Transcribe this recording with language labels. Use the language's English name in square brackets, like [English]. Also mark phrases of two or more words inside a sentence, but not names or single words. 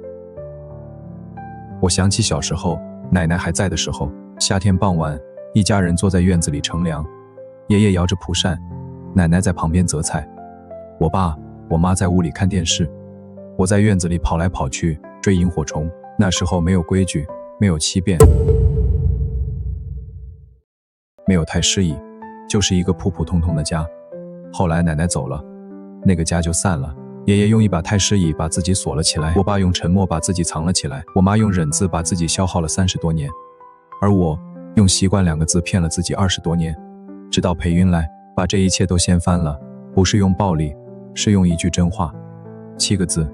[Chinese] 我想起小時候，奶奶還在的時候，夏天傍晚，一家人坐在院子裡乘涼，爺爺搖着蒲扇，奶奶在旁邊擇菜，我爸我媽在屋裡看電視，我在院子裡跑來跑去追螢火蟲。那時候沒有規矩，沒有欺騙， 沒有太師椅，就是一個普普通通的家。後來奶奶走了，那個家就散了。爺爺用一把太師椅把自己鎖了起來，我爸用沉默把自己藏了起來，我媽用忍字把自己消耗了30多年，而我用習慣2個字騙了自己20多年，直到裴雲來把這一切都掀翻了。不是用暴力，是用一句真話，7個字。